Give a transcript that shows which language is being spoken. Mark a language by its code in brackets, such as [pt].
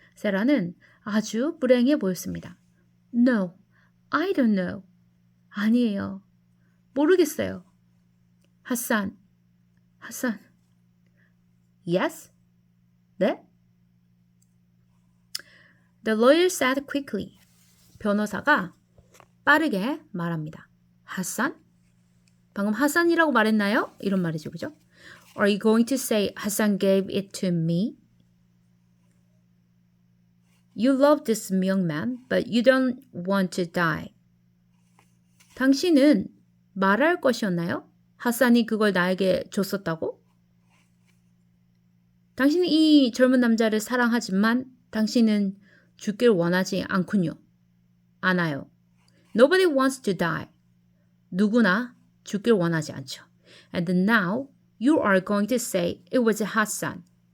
[ko] 세라는 아주 불행해 보였습니다. [en] No, I don't know. [ko] 아니에요. 모르겠어요. [en] 하산. Yes? [ko] 네? [en] The lawyer said quickly. [ko] 변호사가 빠르게 말합니다. 하산? 방금 하산이라고 말했나요? 이런 말이죠. 그죠? [en] Are you going to say Hassan gave it to me? You love this young man, but you don't want to die. [ko] 당신은 말할 것이었나요? 하산이 그걸 나에게 줬었다고? 당신은 이 젊은 남자를 사랑하지만 당신은 죽길 원하지 않군요. 않아요. [en] Nobody wants to die. [ko] 누구나 죽길 원하지 않죠. [en] And now you are going to say it was Hassan.